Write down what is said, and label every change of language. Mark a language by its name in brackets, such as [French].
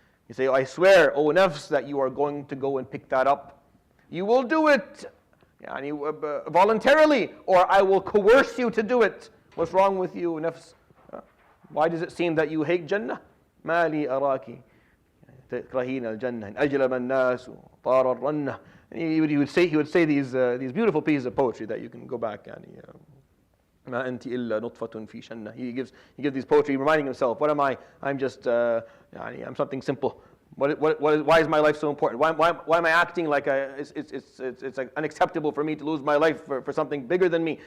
[English] You say, I swear, O nafs, that you are going to go and pick that up. You will do it voluntarily, or I will coerce you to do it. What's wrong with you, nafs? Why does it seem that you hate Jannah? [Arabic] ما لي أراك تكرهين الجنة إن أجلب الناس طار الرنة. [English] He would say these beautiful pieces of poetry that you can go back and [Arabic] ما أنت إلا نطفة في شنة. [English] He gives these poetry reminding himself, what am I? I'm just I'm something simple. Why is my life so important? Why am I acting like it's unacceptable for me to lose my life for something bigger than me?